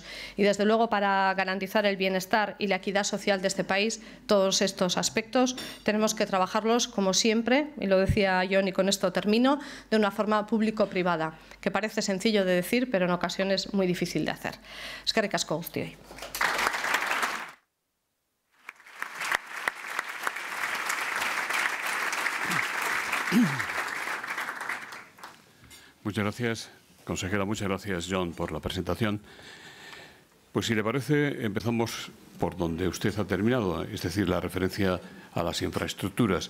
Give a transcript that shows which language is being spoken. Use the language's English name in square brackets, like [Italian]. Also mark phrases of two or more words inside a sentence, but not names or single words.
[Spanish] Y desde luego para garantizar el bienestar y la equidad social de este país, todos estos aspectos tenemos que trabajarlos como siempre, y lo decía Jon y con esto termino, de una forma público-privada, que parece sencillo de decir, pero en ocasiones muy difícil de hacer. [Basque] Eskerrik asko guztioi. [Spanish] Muchas gracias, consejera. Muchas gracias, John, por la presentación. Pues si le parece, empezamos por donde usted ha terminado, es decir, la referencia a las infraestructuras.